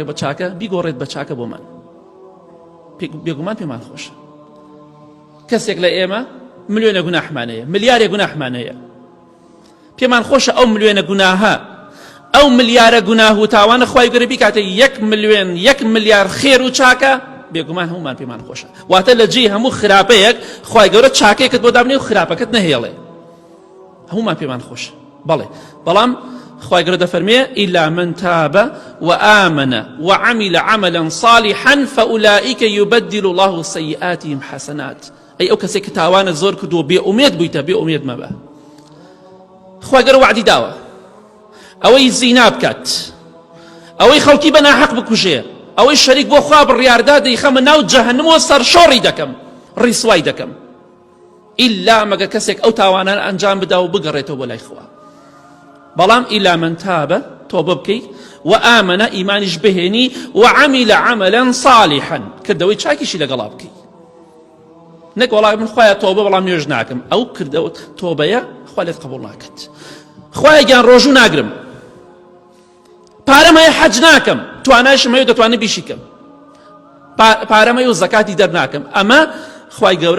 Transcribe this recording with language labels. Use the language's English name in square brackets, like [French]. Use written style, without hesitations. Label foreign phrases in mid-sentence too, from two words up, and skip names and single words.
[Central Kurdish] بە چاکە بیگۆڕێت بە چاکە بۆمان بێگومان پێمان خۆشە کەسێک لە ئێمە ملیۆنە گوناحمانەیە ملیارێ گوناحمانەیە پێمان خۆشە ئەو ملیۆنە گوناهە ئەو ملیارە گوناه و تاوانە خوای گەورە بیکاتە 1 ملیۆن 1 ملیار خێر و چاکە بێگومان هەمومان پێمان خۆشە واتە لە جێی هەموو خراپەیەک خوای گەورە چاکەیەکت بۆ دابنێ و خراپەکەت نەهێڵێ هەمومان پێمان خۆشە بەڵێ بەڵام خوای گەورە دەفەرمێ [Arabic] إلا من تاب وآمن وعمل عملا صالحا فأولئك يبدل الله سيئاتهم حسنات [Central Kurdish] ئەی ئەو کەسێک کە تاوانە زۆر کردووە بێئومێد بوویتە بێئومێد مەبە خوای گەورە وعدی داوە ئەوەی زینا بکات ئەوەی خەڵکی بە ناحەق بکوژێ ئەوەی شەریک بۆ خوا بڕیاردا دەیخەمە ناو جەهەنەمەوە سەرشۆڕی دەکەم ڕیسوای دەکەم ئیلا مەگە کەسێک ئەو تاوانان ئەنجام بدا و بگەڕێتەوە بۆ لای خوا بەڵام [Arabic] ئیلا من تابە [Central Kurdish] تۆبە بکەیت وآمن ئیمانیش بهێنی [Arabic] وعمل عملا صالحا [Central Kurdish] کردەوەی چاکیشی لەگەڵا بکەیت نەک وەڵام من خوایە تۆبە بەڵام نوێژ ناکەم ئەو کردەوە تۆبەیە خوا لێت قبوڵ ناکات خوایە گیان ڕۆژوو ناگرم پارەم هەیە حەج ناکەم توانایشم هەیە دەتوانم بیشی کەم پارەم هەیە و زەکاتی دەرناکەم ئەمە خوای گەورە